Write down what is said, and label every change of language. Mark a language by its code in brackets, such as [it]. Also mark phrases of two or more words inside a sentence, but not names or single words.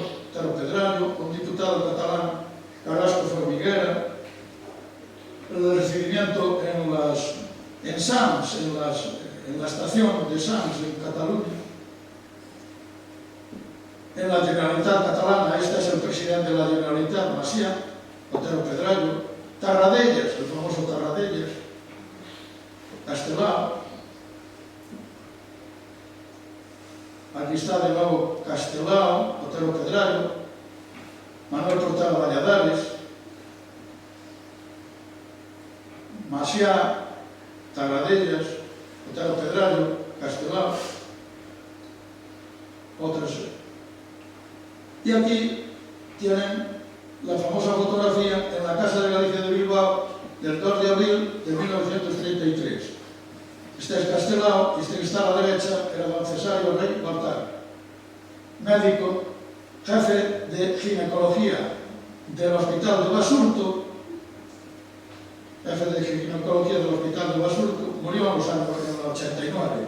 [es] Otero Pedrallo, un diputado catalán, Carrasco Formiguera. El recibimiento en Sants, en la estación de Sants, en Cataluña. En la Generalitat catalana, este es el presidente de la Generalitat, Macià, Otero Pedrallo. Tarradellas, el famoso Tarradellas. Castelao. Aquí está de nuevo Castelao, Otero Pedrallo, Manuel Portela Valladares, Macià, Tarradellas, Otero Pedrallo, Castelao, otras. Y aquí tienen la famosa fotografía en la Casa de Galicia de Bilbao del 2 de abril de 1933. Este es Castelao y este que está a la derecha era don Cesario Rey Baltar, médico, jefe de ginecología del Hospital de Basurto, jefe de ginecología del Hospital de Basurto, murió en los años 89.